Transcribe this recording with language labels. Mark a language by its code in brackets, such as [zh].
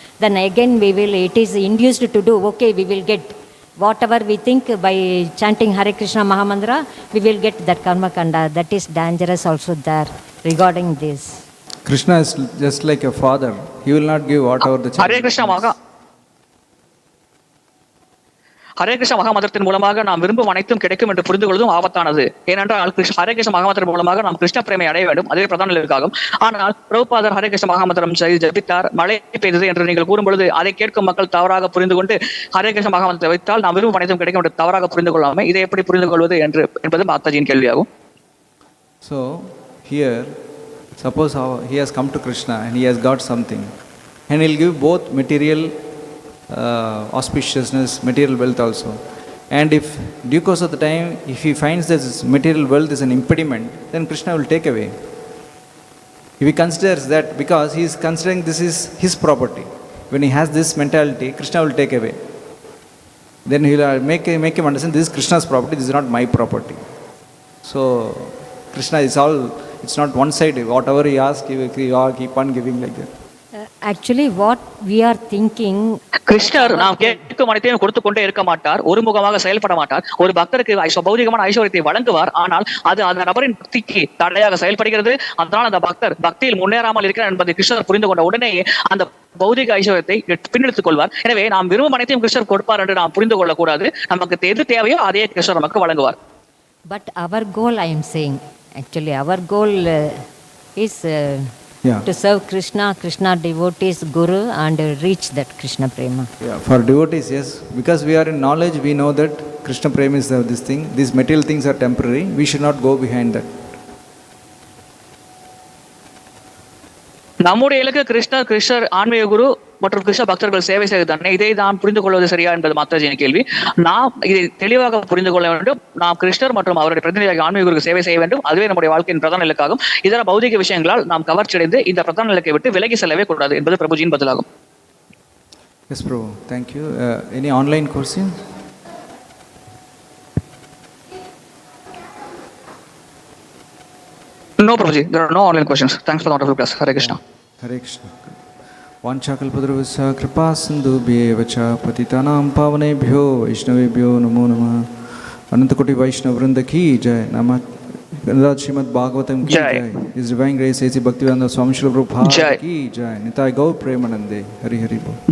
[en] then again it is induced to do, okay, we will get whatever we think by chanting Hare Krishna Mahamantra, we will get that karma kanda. That is dangerous also there regarding this. Krishna is just like a father. He will not give whatever the child Hare Krishna wants. [ta] Hare Krishna மகாமந்திரத்தின் மூலமாக நாம் விரும்பும் அனைத்தும் கிடைக்கும் என்று புரிந்து கொள்வதும் ஆபத்தானது. ஏனென்றால் ஹரே கிருஷ்ண மகாமந்திரம் மூலமாக நாம் கிருஷ்ண பிரேமை அடைய வேண்டும், அதுவே பிரதான நிலைக்காகும். ஆனால் பிரபுபாதர் ஹரே கிருஷ்ண மகாமந்திரம் ஜபித்தார், மழை பெய்தது என்று நீங்கள் கூறும் பொழுது அதை கேட்கும் மக்கள் தவறாக புரிந்து கொண்டு ஹரே கிருஷ்ண மகாமந்திரத்தை வைத்தால் நாம் விரும்பும் அனைத்தும் கிடைக்கும் என்று தவறாக புரிந்து கொள்ளாமல் இதை எப்படி புரிந்து கொள்வது என்பது மாதாஜியின் கேள்வியாகும். [en] So here, suppose he has come to Krishna and he has got something, and he'll give both material auspiciousness, material wealth also. And if due course of the time, if he finds that this material wealth is an impediment, then Krishna will take away. If he considers that, because he is considering this is his property, when he has this mentality, Krishna will take away. Then he will make him understand this is Krishna's property, this is not my property. So Krishna is all, it's not one sided. Whatever he asks, he will keep on giving like that. Actually, what we are thinking, [ta] கிருஷ்ணர் நாம் கேட்கும் அனைத்தையும் கொடுத்து கொண்டே இருக்க மாட்டார், ஒருமுகமாக செயல்பட மாட்டார். ஒரு பக்தருக்கு பௌதிகமான ஐஸ்வர்யத்தை வழங்குவார், ஆனால் அது அந்த நபரின் பக்திக்கு தடையாக செயல்படுகிறது. அதனால் அந்த பக்தர் பக்தியில் முன்னேறாமல் இருக்கிறார் என்பதை கிருஷ்ணர் புரிந்து கொண்ட உடனே அந்த பௌதிக ஐஸ்வர்யத்தை பின்னெடுத்துக் கொள்வார். எனவே நாம் விரும்பும் அனைத்தையும் கிருஷ்ணர் கொடுப்பார் என்று நாம் புரிந்து கொள்ளக்கூடாது. நமக்கு எது தேவையோ அதே கிருஷ்ணர் நமக்கு வழங்குவார். [en] but our goal, I am saying, actually our goal is to serve Krishna devotees, Guru, and reach that Krishna Prema. Yeah, for devotees, yes. Because we are in knowledge, we know that Krishna Prema is this thing. These material things are temporary. We should not go behind that. [ta] நம்முடைய இலக்கு கிருஷ்ணர் ஆன்மீக குரு மற்றும் கிருஷ்ண பக்தர்கள் சேவை செய்வது தானே. இதை நாம் புரிந்து கொள்வது சரியா என்பது மாதாஜியின் கேள்வி. நாம் இதை தெளிவாக புரிந்து கொள்ள வேண்டும். நாம் கிருஷ்ணர் மற்றும் அவருடைய பிரதிநிதியாக ஆன்மீக குருக்கு சேவை செய்ய வேண்டும். அதுவே நம்முடைய வாழ்க்கையின் பிரதான இலக்காகும். இதர பௌதிக விஷயங்களால் நாம் கவர்ச்சியடைந்து இந்த பிரதான இலக்கை விட்டு விலகி செல்லவே கூடாது என்பது பிரபுஜியின் பதிலாகும். [en] Yes, Prabhu. Thank you. Any online question? No, Prabhuji. There are no online questions. Thanks for the wonderful class. Hare Krishna. [sa] Hare Krishna. वाञ्छाकल्पतरुभ्यश्च कृपासिन्धुभ्येव च पतितानां पावनेभ्यो वैष्णवेभ्यो नमो नमः. [hi] अनंतकोटि वैष्णव वृंद की जय. नमः. श्रीमद् भागवतम की जय. His Divine Grace A.C. Bhaktivedanta Swami Srila Prabhupada की जय. निताय गौर प्रेमानंदे. हरि हरि बोल.